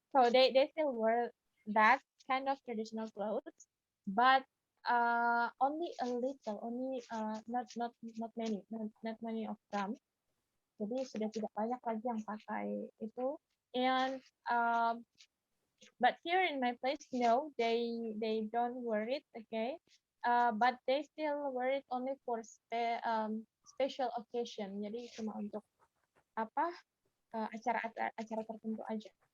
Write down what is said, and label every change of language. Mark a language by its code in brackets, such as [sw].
[en] So they still wear that kind of traditional clothes, but only a little, only not many, not many of them. [id] Jadi sudah tidak banyak lagi yang pakai itu. [en] And but here in my place, no, they don't wear it, okay. But they still wear it only for special occasion. [id] Jadi cuma untuk apa acara tertentu aja.